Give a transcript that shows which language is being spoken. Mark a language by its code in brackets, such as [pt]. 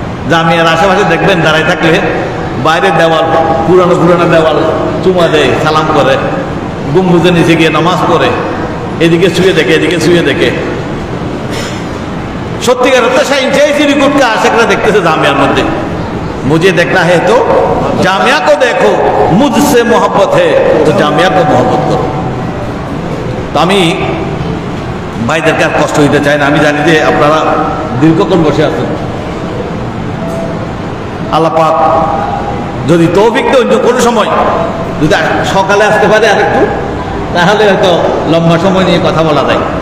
[bn] জামিয়ার আশেপাশে দেখবেন দাঁড়ায় থাকলে বাইরের দেওয়াল, পুরানো পুরানো দেওয়াল চুমা দেয়, সালাম করে, গম্বুজের নিচে গিয়ে নামাজ পড়ে, এদিকে শুয়ে দেখে এদিকে শুয়ে দেখে। সত্যিকার অর্থে সেই রিপোর্টকে আশেকরা দেখতেছে জামিয়ার মধ্যে। [hi] मुझे देखना है तो जामिया को देखो, मुझसे मोहब्बत है तो जामिया को मोहब्बत करो। [bn] তো আমি ভাইদেরকে আর কষ্ট দিতে চাই না। আমি জানি যে আপনারা দীর্ঘক্ষণ বসে আছেন। আল্লাহ পাক যদি তৌফিক দেন অন্য কোনো সময় যদি সকালে আসতে পারে আর একটু, তাহলে হয়তো লম্বা সময় নিয়ে কথা বলা যায়।